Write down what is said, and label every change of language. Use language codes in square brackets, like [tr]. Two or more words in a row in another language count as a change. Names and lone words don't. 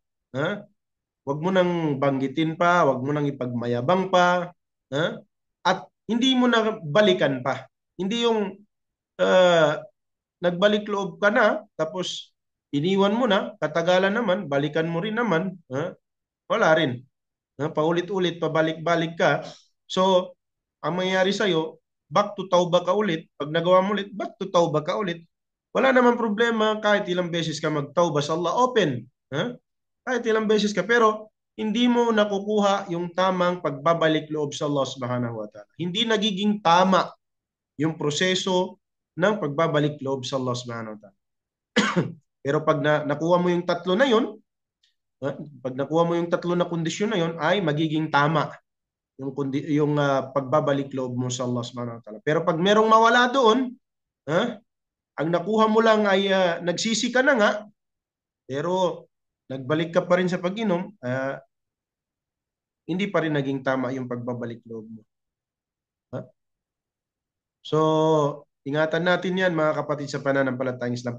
[tl] Huwag mo nang banggitin pa, huwag mo nang ipagmayabang pa, at hindi mo na balikan pa. Hindi yung nagbalik loob ka na, tapos iniwan mo na, katagalan naman, balikan mo rin naman, wala rin. Paulit-ulit, pabalik-balik ka. So, ang mangyayari sa'yo, [en] back to [tl] tauba ka ulit. Pag nagawa mo ulit, [en] back to [tl] tauba ka ulit. Wala naman problema kahit ilang beses ka magtauba sa Allah, open. Ha? Kahit ilang beses ka, pero hindi mo nakukuha yung tamang pagbabalik loob sa Allah [ar] سبحانه وتعالى. [tl] Hindi nagiging tama yung proseso ng pagbabalik loob sa Allah [ar] سبحانه وتعالى. [tl] Pero pag nakuha mo yung tatlo na yun, pag nakuha mo yung tatlo na kondisyon na yun, ay magiging tama yung pagbabalik loob mo sa Allah [ar] سبحانه وتعالى. [tl] Pero pag merong mawala doon, ang nakuha mo lang ay nagsisi ka na nga, pero nagbalik ka pa rin sa pag-inom, hindi pa rin naging tama yung pagbabalik loob mo. So, ingatan natin yan mga kapatid sa pananampalatayang Islam.